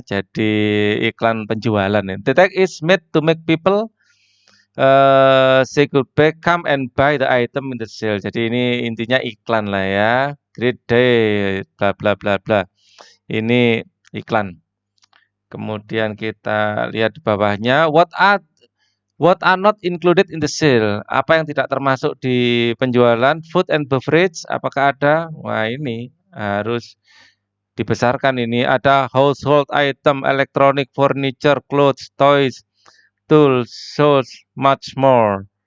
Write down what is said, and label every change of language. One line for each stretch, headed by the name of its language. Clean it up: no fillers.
Indonesian: Jadi iklan penjualan ini.
English: The tag is made to make people say goodbye, come and buy the item in the sale.
Indonesian: Jadi ini intinya iklan lah ya.
English: Great day,
Indonesian: bla bla bla bla. Ini iklan. Kemudian kita lihat di bawahnya,
English: what are not included in the sale?
Indonesian: Apa yang tidak termasuk di penjualan?
English: Food and beverage,
Indonesian: apakah ada? Wah ini harus dibesarkan ini. Ada
English: household item, electronic, furniture, clothes, toys, tools, shoes, much more.